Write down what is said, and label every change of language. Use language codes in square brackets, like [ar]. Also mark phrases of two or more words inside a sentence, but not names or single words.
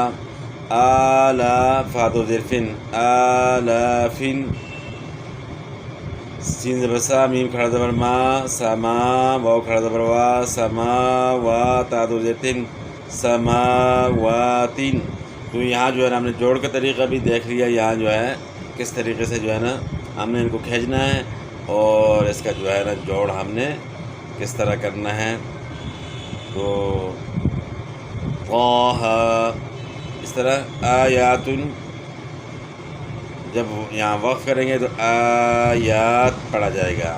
[ur] آلا، فا دو زیر فن، آلافن، سین زبر سا، میم کھڑا زبر ما، سما، واو کھڑا زبر وا، سماوات، تا دو زیر تن، سماواتن۔ تو یہاں جو ہے نا ہم نے جوڑ کا طریقہ بھی دیکھ لیا، یہاں جو ہے کس طریقے سے جو ہے نا ہم نے ان کو کھینچنا ہے، اور اس کا جو ہے نا جوڑ ہم نے کس طرح کرنا ہے۔ تو طہ، اس طرح آیاتن، جب یہاں وقف کریں گے تو آیات پڑھا جائے گا۔